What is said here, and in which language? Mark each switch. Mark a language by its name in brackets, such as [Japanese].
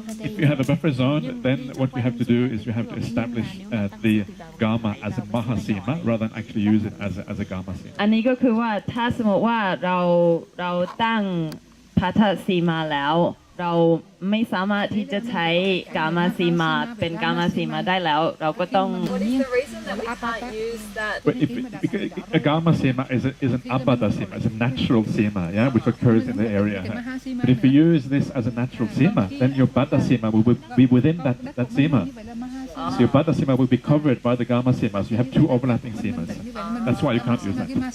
[English] If you have a buffer zone, then what you have to do is you have to establish the Gāma as a Mahāsimā rather than actually use it as a Gāmasimā. [Thai] อันนี้ก็คือว่าถ้าสมมติว่าเราตั้งพัทธสีมาแล้วเราไม่สามารถที่จะใช้กามาสีมาเป็นกามาสีมาได้แล้วเราก็ต้อง [English] What is the reason that we can't use that? But because a Gāmasimā is an Abaddha-simā, it's a natural simā, yeah, which occurs in the area. But if you use this as a natural simā, then your Baddha-simā will be within that simā. So your Baddha-simā will be covered by the Gāmasimā. So you have two overlapping simas. That's why you can't use that.